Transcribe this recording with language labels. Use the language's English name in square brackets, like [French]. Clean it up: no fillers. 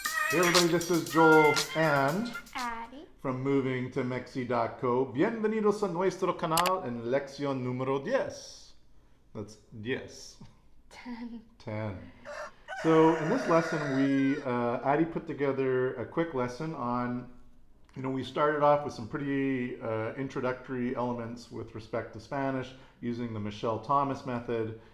[English] Hey everybody, this is Joel and Addie. from Moving to Mexi.co. [Spanish] Bienvenidos a nuestro canal en lección número 10. [English] That's 10. 10. So in this lesson, Addie put together a quick lesson on, we started off with some pretty introductory elements with respect to Spanish using the Michel Thomas method.